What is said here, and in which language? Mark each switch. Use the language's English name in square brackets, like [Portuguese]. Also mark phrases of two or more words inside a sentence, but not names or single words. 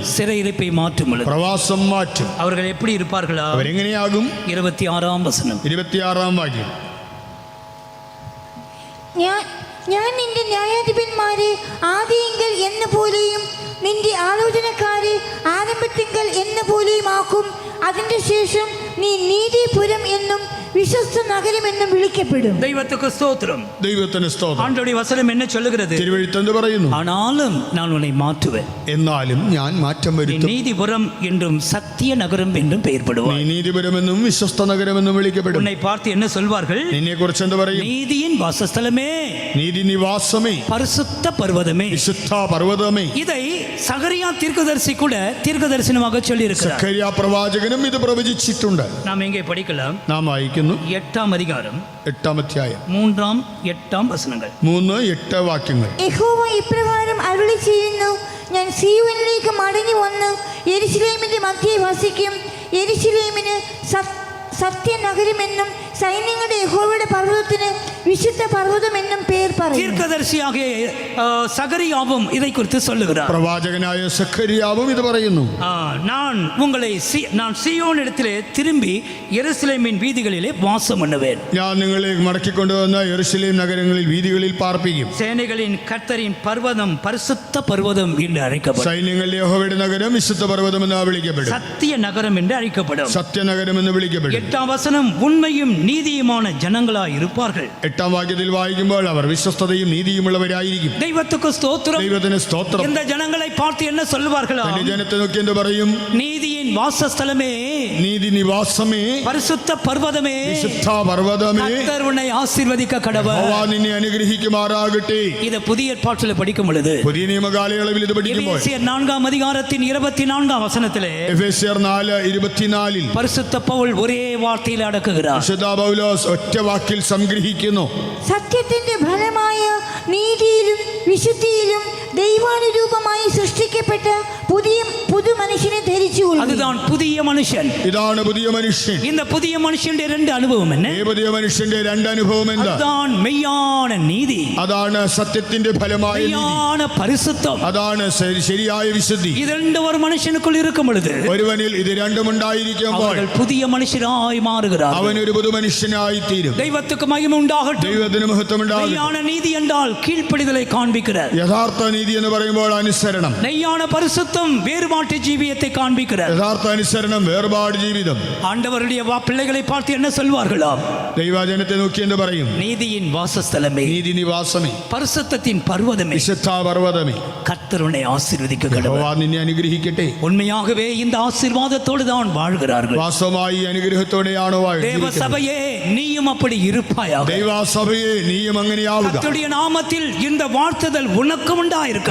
[Tamil] சிறையிருப்பை மாற்றும் பொழுது [Malayalam] പ്രവാസം മാറ്റും. [Tamil] அவர்கள் எப்படி இருப்பார்களா? [Malayalam] അവരെങ്ങനെയാകും? [Tamil] 26 வசனம். [Malayalam] 26 വാക്യം. ഞാൻ നിന്റെ ന്യായാധിപന്മാരെ ആദിയെങ്കിൽ എന്ന പോലെയും നിന്റെ ആലോചനക്കാരെ ആരംഭത്തിങ്കൽ എന്ന പോലെയും ആക്കും. അതിൻ്റെ ശേഷം നീ നീതിപുരം എന്നും വിശ്വസ്ത നഗരമെന്നും വിളിക്കപ്പെടും. [Tamil] தெய்வத்துக்கு ஸ்தோத்திரம். [Malayalam] ദൈവത്തിന് സ്തോത്രം. [Tamil] ஆண்டவருடைய வசனம் என்ன சொல்லுகிறது? [Malayalam] തിരുവെഴുത്തെന്ന് പറയുന്നു, [Tamil] ஆனாலும் நான் உன்னை மாற்றுவேன், [Malayalam] എന്നാലും ഞാൻ മാറ്റം [Tamil] நீ [Malayalam] വരുത്തും. [Tamil] நீதிபுரம் என்றும் சத்திய நகரம் என்றும் பெயர் [Malayalam] നീ [Tamil] படுவாய். [Malayalam] നീതിപരമെന്നും വിശ്വസ്ത നഗരമെന്നും വിളിക്കപ്പെടും. [Tamil] உன்னை பார்த்து என்ன சொல்வார்கள்? [Malayalam] നിന്നെ കുറിച്ച് എന്ത് പറയും? [Tamil] நீதியின் வாசஸ்தலமே, [Malayalam] നീതി നിവാസമേ, [Tamil] பரிசுத்த பர்வதமே. [Malayalam] വിശുദ്ധ പർവ്വതമേ. [Tamil] இதை சகரியா தீர்க்கதரிசி கூட தீர்க்கதரிசனமாக சொல்லி இருக்கிறார். [Malayalam] സഖരിയ പ്രവാചകനും ഇത് പ്രവചിച്ചിട്ടുണ്ട്. [Tamil] நாம் எங்கே படிக்கலாம்? [Malayalam] നാം വായിക്കുന്നു [Tamil] 8-ാം அதிகாரம் [Malayalam] 8-ാം അധ്യായം 3-ാം 8-ാം വചനങ്ങൾ. 3-8 വാക്യങ്ങൾ. യഹോവ ഇപ്രകാരം അരുളി ചെയ്യുന്നു, ഞാൻ സീയോനിലേക്ക് മടങ്ങി വന്ന് യെരൂശലേമിന്റെ മധ്യേ വസിക്കും. യെരൂശലേമിന് സത്യനഗരമെന്നും സൈന്യങ്ങളുടെ യഹോവയുടെ പർവ്വതത്തിന് വിശുദ്ധ പർവ്വതമെന്നും പേർ പറയും. [Tamil] தீர்க்கதரிசியாகிய சகரியாவும் இதை குறித்து சொல்லுகிறார். [Malayalam] പ്രവാചകനായ സഖരിയാവും ഇത് പറയുന്നു. [Tamil] நான் சீயோன் இடத்திலே திரும்பி எருசலேமின் வீதிகளிலே வாசம் பண்ணுவேன். [Malayalam] ഞാൻ നിങ്ങളെ മടക്കിക്കൊണ്ടുവന്ന യെരൂശലേം നഗരങ്ങളിൽ വീതികളിൽ പാർപ്പിക്കും. [Tamil] சேனைகளின் கர்த்தரின் பர்வதம் பரிசுத்த பர்வதம் என்று அழைக்கப்படும். [Malayalam] സൈന്യങ്ങളുടെ യഹോവയുടെ നഗരം വിശുദ്ധ പർവ്വതം എന്ന് വിളിക്കപ്പെടും. [Tamil] சத்திய நகரம் என்று அழைக்கப்படும். [Malayalam] സത്യനഗരം എന്ന് വിളിക്കപ്പെടും. [Tamil] 8-ாம் வசனம், உண்மையும் நீதியுமான ஜனங்களாய் இருப்பார்கள். [Malayalam] 8-ാം വാക്യത്തിൽ വായിക്കുമ്പോൾ അവർ വിശ്വസ്തതയും നീതിയുമുള്ളവരായിരിക്കും. [Tamil] தெய்வத்துக்கு ஸ்தோத்திரம். [Malayalam] ദൈവത്തിന് സ്തോത്രം. [Tamil] இந்த ஜனங்களை பார்த்து என்ன சொல்வார்களா? [Malayalam] തന്റെ ജനത്തെ നോക്കി എന്ത് പറയും? [Tamil] நீதியின் வாசஸ்தலமே, [Malayalam] നീതി നിവാസമേ, [Tamil] பரிசுத்த பர்வதமே, [Malayalam] വിശുദ്ധ പർവ്വതമേ, [Tamil] கர்த்தர் உன்னை ஆசீர்வதிக்க கடவர். [Malayalam] യഹോവ നിന്നെ അനുഗ്രഹിക്കുമാറാകട്ടെ. [Tamil] இதை புதிய ஏற்பாட்டில் படிக்கும் பொழுது [Malayalam] പുതിയ നിയമകാലയളവിൽ ഇത് പഠിക്കുമ്പോൾ [Tamil] எபேசியர் 4-ாம் அதிகாரத்தின் 24-ாம் வசனத்திலே [Malayalam] എഫേസ്യർ 4:24 [Tamil] பரிசுத்த பவுல் ஒரே வார்த்தையில் அடக்குகிறார். [Malayalam] വിശുദ്ധ പൗലോസ് ഒറ്റ വാക്കിൽ സംഗ്രഹിക്കുന്നു. സത്യത്തിന്റെ ഫലമായ നീതിയിലും വിശുദ്ധിയിലും ദൈവാനുരൂപമായി സൃഷ്ടിക്കപ്പെട്ട പുതു മനുഷ്യനെ ധരിച്ചുകൊള്ളുക. [Tamil] அதுதான் புதிய மனுஷன். [Malayalam] ഇതാണ് പുതിയ മനുഷ്യൻ. [Tamil] இந்த புதிய மனுஷனுடைய ரெண்டு அனுபவம் என்ன? [Malayalam] ഈ പുതിയ മനുഷ്യന്റെ രണ്ട് അനുഭവം എന്താ? [Tamil] அதுதான் மெய்யான நீதி, [Malayalam] അതാണ് സത്യത്തിന്റെ ഫലമായ നീതി, [Tamil] மெய்யான பரிசுத்தம். [Malayalam] അതാണ് ശരിയായ വിശുദ്ധി. [Tamil] இது ரெண்டு ஒரு மனுஷனுக்குள் இருக்கும் பொழுது [Malayalam] ഒരുവനിൽ ഇത് രണ്ടും ഉണ്ടായിരിക്കുമ്പോൾ [Tamil] அவர்கள் புதிய மனுஷராய் மாறுகிறார்கள். [Malayalam] അവൻ ഒരു പുതു മനുഷ്യനായി തീരും. [Tamil] தெய்வத்துக்கு மகிமை உண்டாகட்டும். [Malayalam] ദൈവത്തിന് മഹത്വം ഉണ്ടാകും. [Tamil] மெய்யான நீதி என்றால் கீழ்ப்படிதலை காண்பிக்கிறார். [Malayalam] യഥാർത്ഥ നീതി എന്ന് പറയുമ്പോൾ അനുസരണം. [Tamil] மெய்யான பரிசுத்தம் வேறுபாட்டு ஜீவியத்தை காண்பிக்கிறார். [Malayalam] യഥാർത്ഥ അനുസരണം വേർപാട് ജീവിതം. [Tamil] ஆண்டவருடைய பிள்ளைகளை பார்த்து என்ன சொல்வார்களாம்? [Malayalam] ദൈവജനത്തെ നോക്കി എന്ത് പറയും? [Tamil] நீதியின் வாசஸ்தலமே, [Malayalam] നീതി നിവാസമേ, [Tamil] பரிசுத்தத்தின் பர்வதமே, [Malayalam] വിശുദ്ധ പർവ്വതമേ, [Tamil] கர்த்தர் உன்னை ஆசீர்வதிக்க கடவர். [Malayalam] യഹോവ നിന്നെ അനുഗ്രഹിക്കട്ടെ. [Tamil] உண்மையாகவே இந்த ஆசீர்வாதத்தோடு தான் வாழ்கிறார்கள். [Malayalam] വാസ്തവമായി അനുഗ്രഹത്തോടെയാണോ [Tamil] தேவ சபையே, நீயும் அப்படி இருப்பாயாக. [Malayalam] ദൈവസഭയെ നീയും അങ്ങനെയാവുക. [Tamil] கர்த்தருடைய நாமத்தில் இந்த வாழ்த்துதல் உனக்கு உண்டாயிருக்கும்.